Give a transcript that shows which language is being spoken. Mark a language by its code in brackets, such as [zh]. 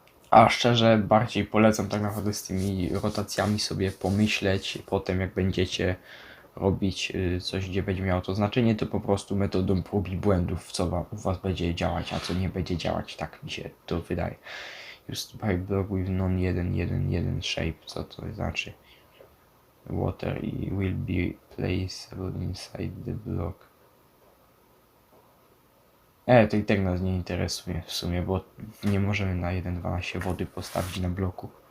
[pl] A szczerze bardziej polecam tak naprawdę z tymi rotacjami sobie pomyśleć potem, jak będziecie robić coś, gdzie będzie miało to znaczenie, to po prostu metodą prób i błędów, co u was będzie działać, a co nie będzie działać, tak mi się to wydaje. [en] Used by block with non 1 shape, [pl] co to znaczy? [en] Water will be placeable inside the block. [pl] To i tak nas nie interesuje w sumie, bo nie możemy na 1.12 wody postawić na bloku.